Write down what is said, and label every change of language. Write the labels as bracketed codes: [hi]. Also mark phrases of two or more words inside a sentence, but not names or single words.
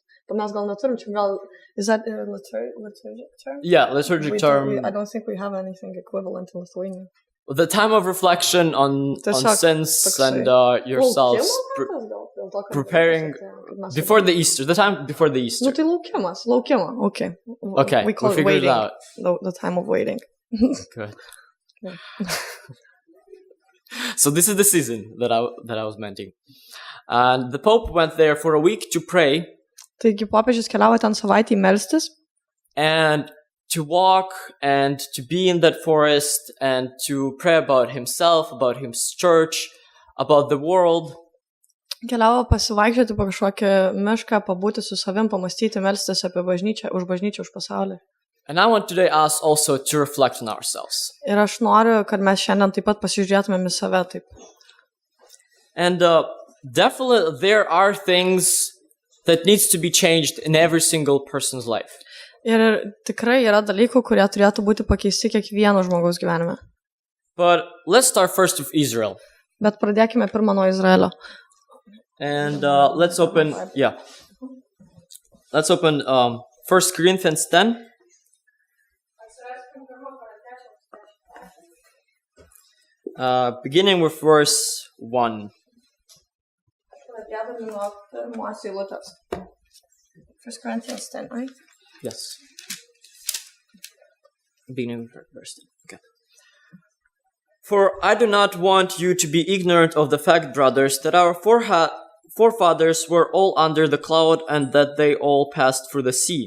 [lt] Mes gal neturim, čia gal... [en] Is that a liturgic term? Yeah, liturgic term. I don't think we have anything equivalent in Lithuania. The time of reflection on sins and yourselves, preparing before the Easter, the time before the Easter. [lt] Nu tai laukimo. [en] Okay. Okay, we call it figured waiting. it out. The time of waiting. Good. Yeah. So this is the season that I was mentioning. And the Pope went there for a week to pray. [lt] Taigi popiežius keliavo ten savaitį melstis. [en] And to walk and to be in that forest and to pray about himself, about his church, about the world. [lt] Keliavo pasivaikščioti po kažkokį mišką, pabūti su savim, pamastyti, melstis apie bažnyčią, už pasaulį. [en] And I want today us also to reflect on ourselves. [lt] Ir aš noriu, kad mes šiandien taip pat pasižiūrėtumėm į save taip. [en] And definitely there are things that needs to be changed in every single person's life. [lt] Ir tikrai yra dalykų, kurie turėtų būti pakeisti kiekvieno žmogaus gyvenime. [en] But let's start first with Israel. [lt] Bet pradėkime pirmą nuo Izraelio. [en] And let's open 1 Corinthians 10. Beginning with verse 1. [lt] Pradėdami nuo pirmos eilutės. [en] 1 Corinthians 10, right? Yes. Beginning with verse 10. Okay. For I do not want you to be ignorant of the fact, brothers, that our forefathers were all under the cloud and that they all passed through the sea.